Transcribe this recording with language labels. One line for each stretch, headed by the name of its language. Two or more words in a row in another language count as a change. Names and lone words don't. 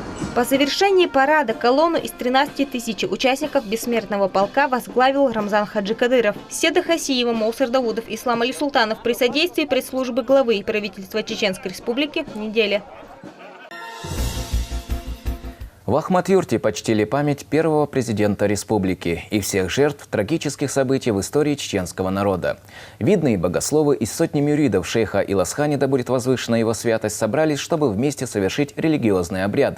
Russian: По завершении парада колонну из 13 тысяч участников бессмертного полка возглавил Рамзан Хаджи Кадыров. Седа Хасиева, Моусар Давудов, Ислам Али Султанов при содействии пресс-службы главы и правительства Чеченской Республики неделя. В Ахмат-Юрте почтили память первого президента республики и всех жертв трагических событий в истории чеченского народа. Видные богословы из сотни мюридов шейха Иласхани, да будет возвышена его святость, собрались, чтобы вместе совершить религиозные обряды.